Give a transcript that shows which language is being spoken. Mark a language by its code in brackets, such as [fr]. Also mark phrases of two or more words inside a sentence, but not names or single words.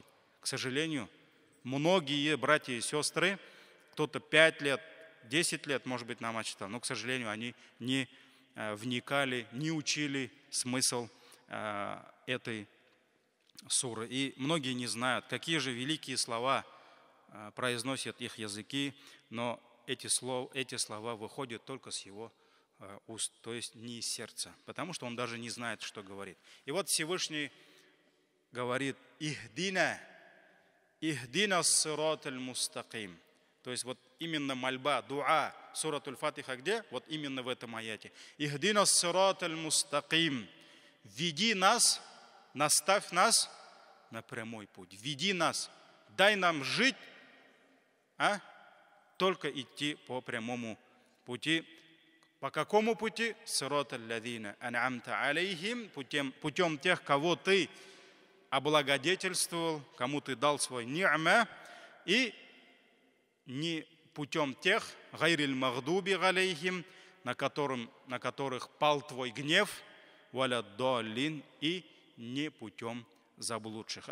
[ru] К сожалению, многие братья и сестры, кто-то 5 лет, 10 лет, может быть, намаз читал, но, к сожалению, они не вникали, не учили смысл этой суры. И многие не знают, какие же великие слова произносят их языки, но эти слова выходят только с его уст, то есть не из сердца, потому что он даже не знает, что говорит. И вот Всевышний говорит: [ar] «اهدنا الصراط المستقيم». [ru] То есть вот именно мольба, дуа, [ar] سورة الفاتحة [ru] где? Вот именно в этом аяте. [ar] «اهدنا الصراط المستقيم». [ru] Веди нас, наставь нас на прямой путь. Веди нас, дай нам жить, только идти по прямому пути. По какому пути? [ar] صراط الذين أنعمت عليهم, [ru] путем тех, кого ты облагодетельствовал, кому ты дал свой ни'ма, и не путем тех, [ar] غير المغضوب عليهم, [ru] на которых пал твой гнев, [ar] ولا الضالين, [ru] и не путем заблудших.